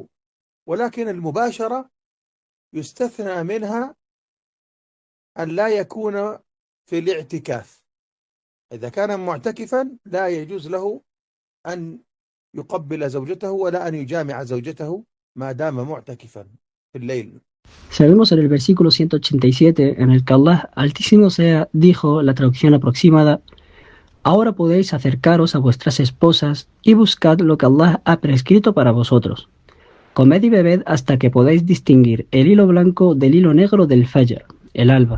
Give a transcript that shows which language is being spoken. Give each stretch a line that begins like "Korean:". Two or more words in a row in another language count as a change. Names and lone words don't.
Arabic: ولكن المباشرة يستثنى منها أن لا يكون في الاعتكاف. إذا كان معتكفا لا يجوز له أن يقبل زوجته ولا أن يجامع زوجته ما دام معتكفا في الليل.
Spanish: Sabemos en el versículo 187 en el que Allah Altísimo sea dijo, la traducción aproximada: ahora podéis acercaros a vuestras esposas y buscad lo que Allah ha prescrito para vosotros. Comed y bebed hasta que podáis distinguir el hilo blanco del hilo negro del fajr, el alba.